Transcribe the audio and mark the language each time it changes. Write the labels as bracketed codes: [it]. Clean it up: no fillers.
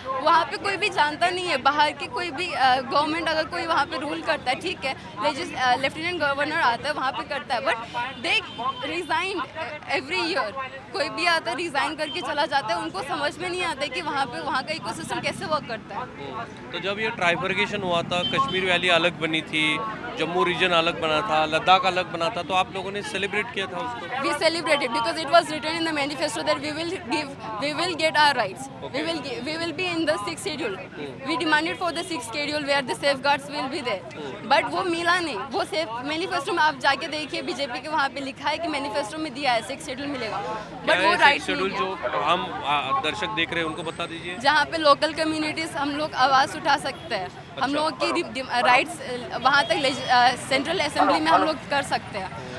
[hi] वहाँ पे कोई भी जानता नहीं है, बाहर के कोई भी गवर्नमेंट अगर कोई वहाँ पे रूल करता है, ठीक है, लेफ्टिनेंट गवर्नर आता है वहाँ पे करता है, [en] But they resign every year. [hi] कोई भी आता है रिज़ाइन करके चला जाता है, उनको समझ में नहीं आता है कि वहाँ का इकोसिस्टम कैसे वर्क करता है। तो जब ये ट्राइफर्गेशन हुआ था, कश्मीर वैली अलग बनी थी, जम्मू रीजन अलग बना था, लद्दाख अलग बना था, तो आप लोगों ने सेलिब्रेट किया था उसको? [en] We celebrated because it was written in the manifesto that we will get our rights. Okay. We will be in the 6th schedule. We demanded for the 6th schedule where the safeguards will be there. But [hi] वो मिला नहीं। वो manifesto में आप जाके देखिए, BJP के वहाँ पे लिखा है कि मैनिफेस्टो में दिया है 6th शेड्यूल मिलेगा, बट वो राइट शेड्यूल जो हम दर्शक देख रहे हैं उनको बता दीजिए। जहाँ पे लोकल कम्युनिटीज़ हम लोग आवाज़ उठा सकते हैं, हम लोगों की राइट्स वहाँ तक सेंट्रल असेंबली में हम लोग कर सकते हैं।